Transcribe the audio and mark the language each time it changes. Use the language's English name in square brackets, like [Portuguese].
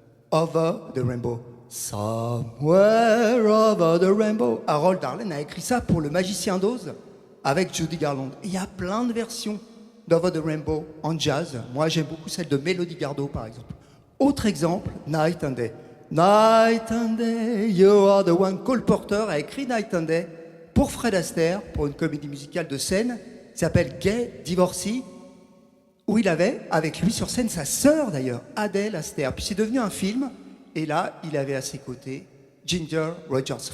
[English] Over the Rainbow. Somewhere over the rainbow. [French] Harold Arlen a écrit ça pour Le Magicien d'Oz avec Judy Garland. Il y a plein de versions d'Over the Rainbow en jazz. Moi, j'aime beaucoup celle de Melody Gardot, par exemple. Autre exemple, Night and Day. [English] Night and Day, you are the one. [French] Cole Porter a écrit Night and Day pour Fred Astaire, pour une comédie musicale de scène qui s'appelle Gay Divorcee, où il avait avec lui sur scène sa sœur d'ailleurs, Adele Astaire. Puis c'est devenu un film, et là, il avait à ses côtés Ginger Rogers.